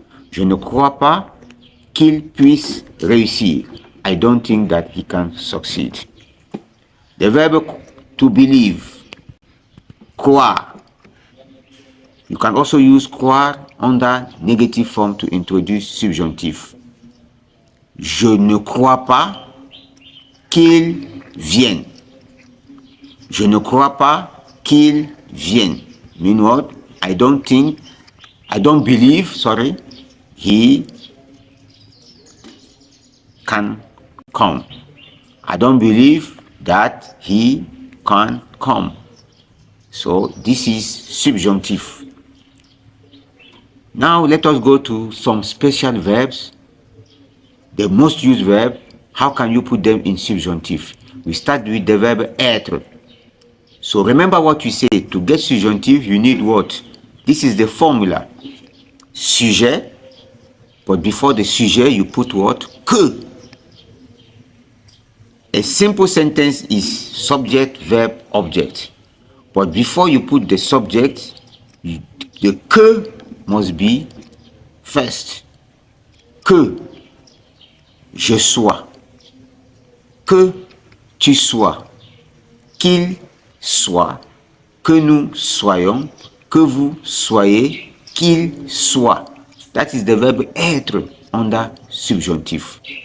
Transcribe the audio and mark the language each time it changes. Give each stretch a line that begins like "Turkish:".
French: Je ne crois pas qu'il puisse réussir.
English: I don't think that he can succeed. The verb to believe, croire. You can also use croire under negative form to introduce subjunctive.
French: Je ne crois pas qu'il vienne. Je ne crois pas qu'il vienne.
English: Mean what? I don't believe, he can come. I don't believe that he can come. So this is subjunctive. Now let us go to some special verbs. The most used verb, how can you put them in subjunctive? We start with the verb être. So remember what we said, to get subjunctive you need what? This is the formula. Sujet, but before the sujet you put what? Que. A simple sentence is subject, verb, object. But before you put the subject, the que must be first.
French: Que je sois, que tu sois, qu'il soit, que nous soyons, que vous soyez, qu'il soit.
English: That is the verb être under subjunctive.